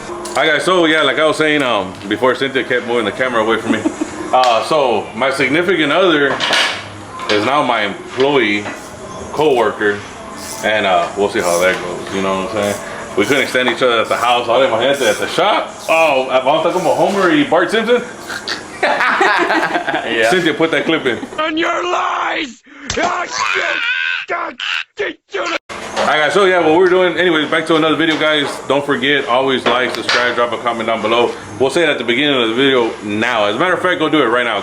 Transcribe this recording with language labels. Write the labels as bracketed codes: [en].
[en] Alright guys, so yeah, like I was saying, before Cynthia kept moving the camera away from me. So my significant other is now my employee, co-worker, and we'll see how that goes. You know what I'm saying? We couldn't stand each other at the house. All my gente at the shop. [es] Oh, vamos a estar como Homer y Bart Simpson. [en] Yeah. Cynthia, put that clip in. On your lies! Alright guys, so yeah, what we're doing, anyways, back to another video, guys. Don't forget, always like, subscribe, drop a comment down below. We'll say it at the beginning of the video now. As a matter of fact, go do it right now.